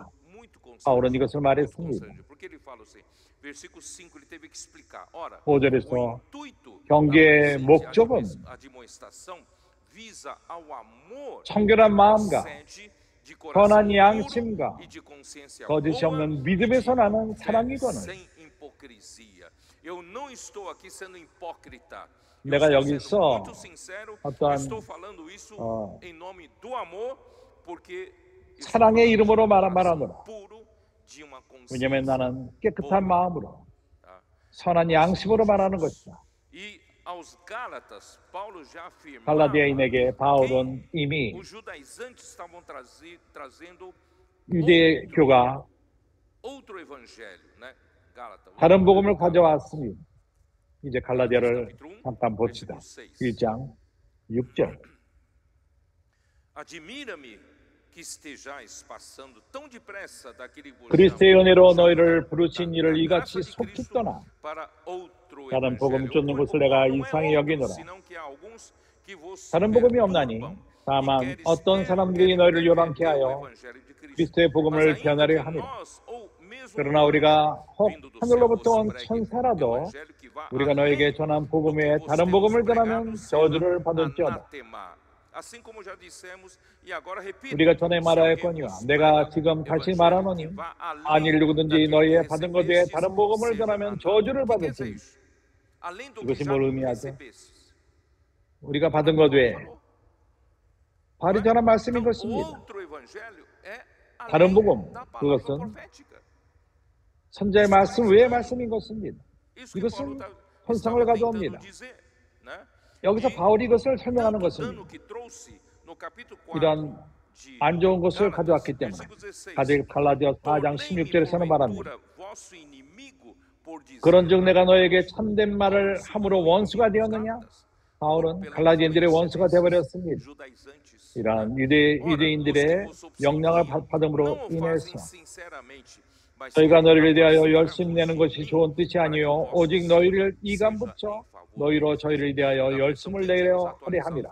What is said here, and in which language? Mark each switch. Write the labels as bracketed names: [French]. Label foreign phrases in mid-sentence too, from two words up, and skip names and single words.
[Korean] 바울은 이것을 말했습니다. 5절에서 경계의 목적은 청결한 마음과 선한 양심과 거짓이 없는 믿음에서 나는 사랑이거늘 [Portuguese] Eu não estou aqui sendo hipócrita. Eu [Korean] 내가 [Portuguese] estou sendo [Korean] 여기서 [Portuguese] muito sincero. [Korean] 어떠한 [Portuguese] Estou falando isso em nome do amor, porque estou [Korean] 사랑의 [Portuguese] falando [Korean] 이름으로 [Portuguese] de um coração [Korean] 말하노라. [Portuguese] puro, de uma [Korean] 왜냐하면 [Portuguese] consciência [Korean] 나는 깨끗한 [Portuguese] boa. [Korean] 마음으로 [Portuguese] Tá? [Korean] 선한 양심으로 말하는 것이다. [Portuguese] E aos Gálatas, Paulo já afirmava [Korean] 갈라디아인에게 [Portuguese] que [Korean] 바울은 이미 [Portuguese] os judaizantes estavam trazendo [Korean] 유대교가 [Portuguese] outro evangelho, né? Gálatas. [Korean] 다른 복음을 가져왔습니다. 이제 갈라디아를 잠깐 봅시다. 1장 6절. [Portuguese] Admira-me que estejais passando tão depressa daquele que vos [Korean] 그리스도의 [Portuguese] chamou [Korean] 은혜로 너희를 부르신 이를 [Portuguese] da [Korean] 이같이 [Portuguese] graça de [Korean] 속히 [Portuguese] Cristo [Korean] 떠나 [Portuguese] para outro [Korean] 다른 복음 [Portuguese] evangelho, [Korean] 쫓는 [Portuguese] o [Korean] 것을 [Portuguese] qual [Korean] 내가 [Portuguese] não é [Korean] 이상히 [Portuguese] outro, [Korean] 여기노라. [Portuguese] senão que há alguns que vos [Korean] 다른 복음이 없나니 [Portuguese] perturbam, [Korean] 다만 [Portuguese] e queres [Korean] 어떤 사람들이 너희를 요란케 [Portuguese] perverter o [Korean] 하여 [Portuguese] evangelho de Cristo. [Korean] 그리스도의 [Portuguese] Mas [Korean] 복음을 [Portuguese] ainda [Korean] 변하려 [Portuguese] que [Korean] 하니라. [Portuguese] nós, ou mesmo [Korean] 그러나 [Portuguese] um [Korean] 우리가 혹 [Portuguese] vindo do céu [Korean] 하늘로부터 [Portuguese] vos [Korean] 온 [Portuguese] pregue [Korean] 천사라도 [Portuguese] evangelho que vá [Korean] 우리가 [Portuguese] além [Korean] 너에게 전한 [Portuguese] do que [Korean] 복음에 [Portuguese] vos [Korean] 다른 [Portuguese] temos [Korean] 복음을 [Portuguese] pregado, [Korean] 전하면 [Portuguese] será [Korean] 저주를 받을지어다. [Portuguese] anátema. Assim como já dissemos, e agora repito, [Korean] 우리가 전에 [Portuguese] se alguém [Korean] 말하였거니와 [Portuguese] vos [Korean] 내가 [Portuguese] prega [Korean] 지금 다시 [Portuguese] evangelho [Korean] 말하노니 [Portuguese] que vá além [Korean] 만일 누구든지 [Portuguese] daquele que [Korean] 너희의 받은 것 외에 [Portuguese] recebestes, [Korean] 다른 복음을 [Portuguese] seja [Korean] 전하면 [Portuguese] anátema. [Korean] 저주를 [Portuguese] O que quer dizer [Korean] 받을지니 [Portuguese] isso? Além do que [Korean] 이것이 [Portuguese] já [Korean] 뭘 의미하죠? [Portuguese] recebestes. [Korean] 우리가 받은 것 외에 바울이 전한 말씀인 [Portuguese] Então, [Korean] 것입니다. [Portuguese] outro evangelho é [Korean] 다른 [Portuguese] além [Korean] 복음, [Portuguese] da palavra [Korean] 그것은 [Portuguese] profética. [Korean] 선자의 말씀 외의 말씀인 것입니다. [Portuguese] Isso que [Korean] 이것은 [Portuguese] Paulo [Korean] 혼성을 [Portuguese] estava tentando [Korean] 가져옵니다. [Portuguese] dizer, né? [Korean] 여기서 [Portuguese] E [Korean] 바울이 이것을 설명하는 [Portuguese] tanto dano [Korean] 것입니다. [Portuguese] que trouxe no capítulo 4 [Korean] 이런 [Portuguese] de [Korean] 안 좋은 것을 [Portuguese] Gálatas, [Korean] 가져왔기 때문에 [Portuguese] versículo 16, [Korean] 가디 갈라디아 4장 [Portuguese] tornei-me [Korean] 16절에서는 말합니다. [Portuguese] porventura vosso inimigo por dizer [Korean] 그런즉 내가 너에게 참된 말을 함으로 원수가 되었느냐? 바울은 갈라디아인들의 원수가 되어버렸습니다. [Portuguese] judaizantes. [Korean] 이러한 유대인들의 영향을 받음으로 인해서 저희가 너희를 대하여 열심 내는 것이 좋은 뜻이 아니요 오직 너희를 이감 붙여 너희로 저희를 대하여 열심을 내려 하려 함이라.